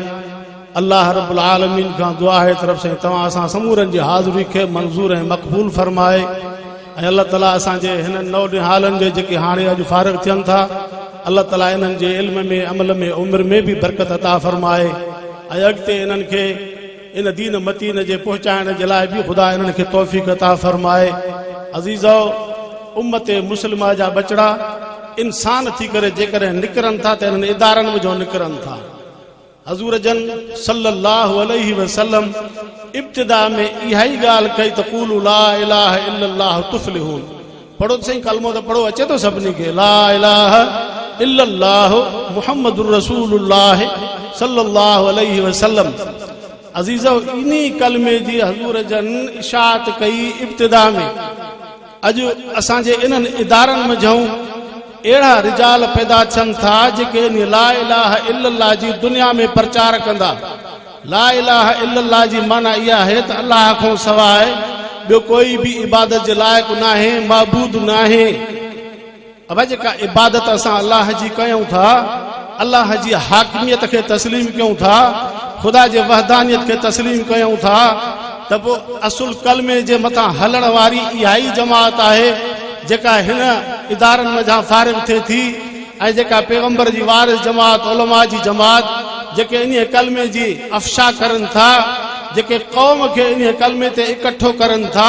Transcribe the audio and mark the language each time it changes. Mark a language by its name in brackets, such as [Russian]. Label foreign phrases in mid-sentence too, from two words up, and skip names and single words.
[Sindhi] अल्लाह रब्बुल आलमीन खां दुआ आहे [Urdu] طرف سے [Sindhi] तव्हां सां समूरनि जी हाज़िरी खे मंज़ूर ऐं मक़बूल फरमाए ऐं अल्लाह ताला असांजे हिननि नौ हालनि जे जेके हाणे अॼु फारिग़ थियनि था अल्लाह ताला इन्हनि जे इल्म में अमल में उम्र में भी बरकत अता फरमाए ऐं अॻिते इन्हनि खे इन दीन मतीन जे पहुचाइण जे लाइ भी खुदा इन्हनि खे तौफ़ीक़ अता फरमाए। अज़ीज़ो, उम्मत मुस्लिमा जा बचड़ा इंसान थी करे जेकॾहिं निकिरनि था त इन्हनि इदारनि में जो निकिरनि था। हज़ूर जन [Arabic] صلى الله عليه وسلم [Sindhi] इब्तिदा में इहा ई ॻाल्हि कई त [Arabic] قولوا لا إله إلا الله تفلحون. [Sindhi] पढ़ो सही कलमो त पढ़ो अचे थो सभिनी खे [Arabic] لا إله إلا الله محمد رسول الله صلى الله عليه وسلم. [Sindhi] अज़ीज़ो, इन्ही कलमे जी हज़ूर जन इशाअत कई इब्तिदा में। अॼु असांजे इन्हनि इदारनि में जऊं अहिड़ा रिजाल पैदा थियनि था जेके इन [Arabic] لا إله إلا الله [Sindhi] जी दुनिया में प्रचार कंदा। [Arabic] لا إله إلا الله [Sindhi] जी माना इहा आहे त अल्लाह खां सवाइ ॿियो कोई भी इबादत जे लाइक़ नाहे, माबूद नाहे। अब जेका इबादत असां अल्लाह जी कयूं था, अल्लाह जी हाकिमियत खे तस्लीम कयूं था, खुदा जे वहदानियत खे तस्लीम कयूं था त पोइ असुल कलमे जे मथां हलण वारी इहा ई जमात आहे जेका हिन इदारनि में जहाँ फारिग़ थिए थी ऐं जेका पैगंबर जी वारिस जमात उलमा जी जमात जेके इन कलमे जी अफ़शा करनि था, जेके क़ौम खे इन कलमे ते इकट्ठो करनि था।